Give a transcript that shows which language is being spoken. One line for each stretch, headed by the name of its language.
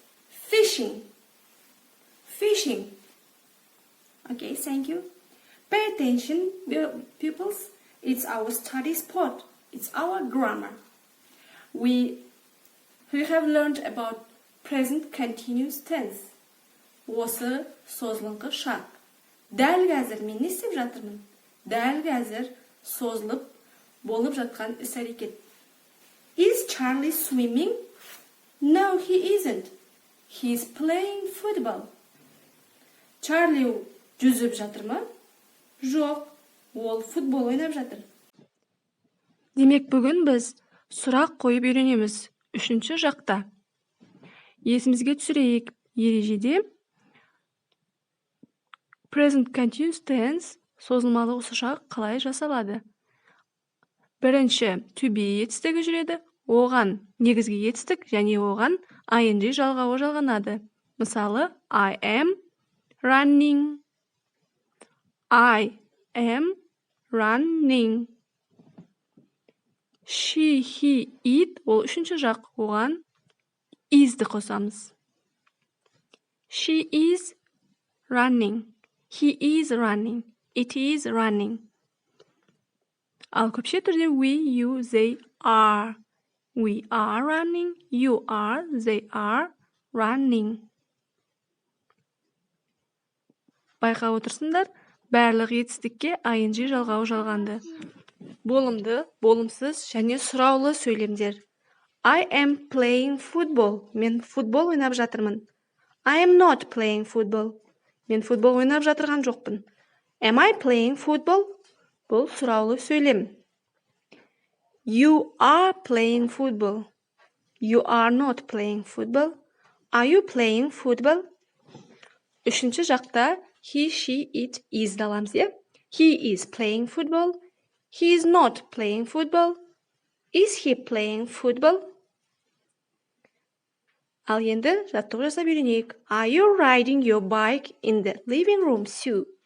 English: Fishing, fishing. Okay, thank you. Pay attention, pupils. It's our study spot. It's our grammar. We have learned about present continuous tense.
Kazakh: Осы созылыңқы шақ. Дәл қазір мен не істеп жатырмын? Дәл қазір созылып болып жатқан іс-әрекет.
English: Is Charlie swimming? No, he isn't. He's playing football.
Kazakh: Charlie жүзіп жатыр ма? Жоқ, ол футбол ойнап жатыр. Демек, бүгін біз сұрақ қойып үйренеміз. 3-ші жақта. Есімізге түсірейік. Ережеде
English: present continuous tense
Kazakh: созылмалы осы шақ қалай жасалады? Бірінші, to be етістігі жүреді. Оған негізгі етістік және оған ing жалғауы жалғанады. Мысалы,
English: I am running. I am running. She, he, it
Kazakh: ол 3-ші жақ. Оған is'ді қосамыз.
English: She is running. He is running. It is running.
Kazakh: Ал көпше түрде
English: we, you, they are. We are running. You are. They are running.
Kazakh: Байқап отырсыңдар, барлық етістікке ing жалғауы жалғанды. Болымды, болымсыз және сұраулы сөйлемдер.
English: I am playing football.
Kazakh: Мен футбол ойнап жатырмын.
English: I am not playing football.
Kazakh: Мен футбол ойнап жатырған жоқпын.
English: Am I playing football?
Kazakh: Бұл сұраулы сөйлем.
English: You are playing football. You are not playing football. Are you playing football?
Kazakh: 3-ші жақта
English: he, she, it, is
Kazakh: аламыз, е?
English: He is playing football. He is not playing football. Is he playing football?
Kazakh: Ал енді жаттығу жасап үйренейік.
English: Are you riding your bike in the living room, Sue?